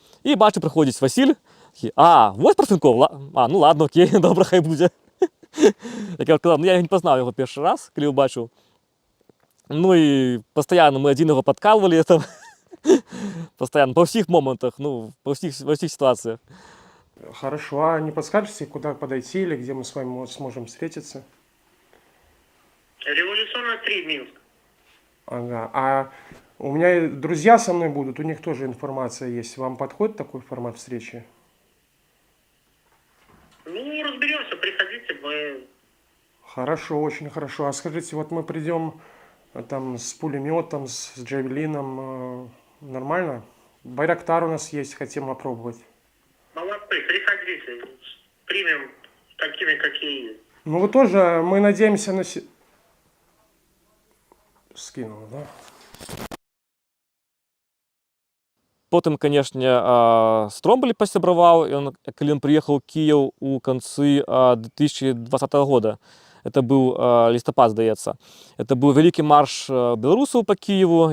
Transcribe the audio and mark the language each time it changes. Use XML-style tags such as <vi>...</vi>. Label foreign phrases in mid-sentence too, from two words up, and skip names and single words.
<uk>І бачу, приходить Василь, такий, ось Парфенков,</uk> <ru>ну ладно,</ru> <uk>окей, добре, хай буде. Як я казав, я не познав його перший раз, коли побачив. Ну і постійно ми один його підкалували, там, постоянно, по всіх моментах, во всіх ситуаціях.</uk> <ru>Хорошо, а не подскажете, куда подойти или где мы с вами сможем встретиться? Революционная 3, Минск. Ага, а у меня и друзья со мной будут, у них тоже информация есть. Вам подходит такой формат встречи? Ну, разберемся, приходите, мы... Хорошо, очень хорошо. А скажите, вот мы придем там с пулеметом, с джавелином, нормально? Байрактар у нас есть, хотим опробовать. Молодцы, приходите, примем такими, какие есть. Ну вы тоже, мы надеемся на... Скинул, да?</ru> <uk>Потім, звісно, з Тромболі посябрував, коли він приїхав у Київ у кінці 2020 року. Це був листопад, здається. Це був великий марш білорусів по Києву.</uk>